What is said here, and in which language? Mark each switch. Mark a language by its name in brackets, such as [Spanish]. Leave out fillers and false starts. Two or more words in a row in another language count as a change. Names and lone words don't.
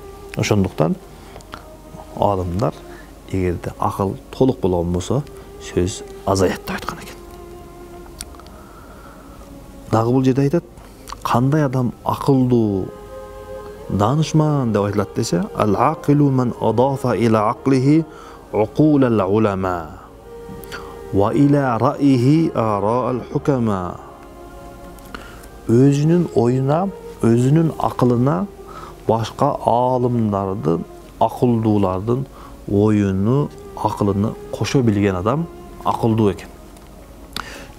[Kyrgyz] Ошондуктан адамдар эгерде акыл толук болгон болсо, сөз азаят деп айткан экен. Дагы бул жерде айтат, кандай адам акылдуу, данышман деп айтылат десе, [Arabic] العاقل من أضاف إلى عقله عقول العلماء وإلى رأيه آراء الحكماء. [Kyrgyz] Өзүнүн оюна, өзүнүн акылына башка аалымдардын, акылдуулардын оюну, акылыны кошо билген адам акылдуу экен.